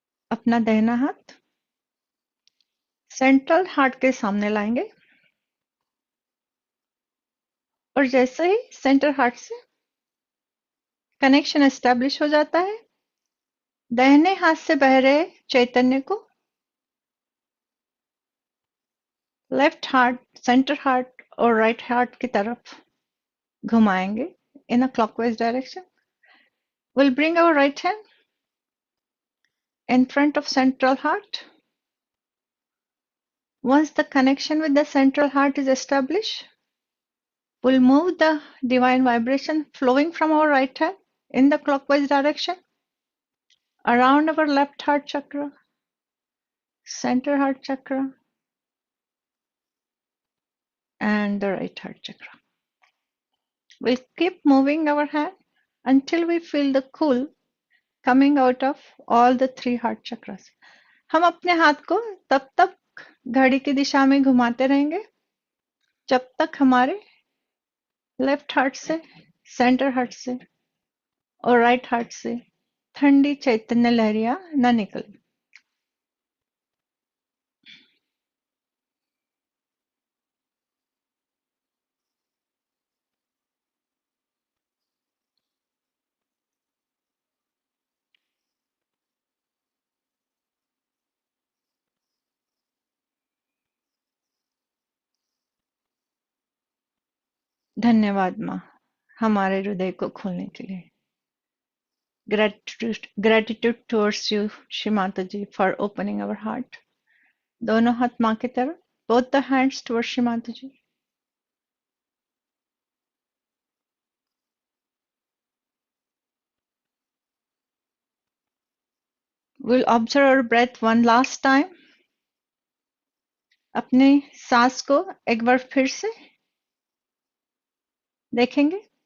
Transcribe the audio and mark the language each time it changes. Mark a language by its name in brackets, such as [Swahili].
[Hindi] अपना दाहिना हाथ सेंट्रल हार्ट के सामने लाएंगे और जैसे ही सेंटर हार्ट से कनेक्शन एस्टेब्लिश हो जाता है, दाहिने हाथ से बह रहे चैतन्य को लेफ्ट हार्ट, सेंटर हार्ट और राइट हार्ट की तरफ घुमाएंगे [English] in a clockwise direction. We'll bring our right hand in front of central heart. Once the connection with the central heart is established, we'll move the divine vibration flowing from our right hand in the clockwise direction around our left heart chakra, center heart chakra, and the right heart chakra. We'll keep moving our hand until we feel the cool coming out of all the three heart chakras. [Hindi] हम अपने हाथ को तब तक घड़ी की दिशा में घुमाते रहेंगे जब तक हमारे लेफ्ट हार्ट से, सेंटर हार्ट से और राइट हार्ट से ठंडी चैतन्य लहरियां न निकल। धन्यवाद माँ, हमारे हृदय को खोलने के लिए। [English] Gratitude towards you, Shri Mata ji, for opening our heart. [Hindi] दोनों हाथ माँ की तरफ, [English] both the hands towards [Hindi] Shri Mata ji. [English] We'll observe our breath one last time. [Hindi] अपने सांस को एक बार फिर से देखेंगे।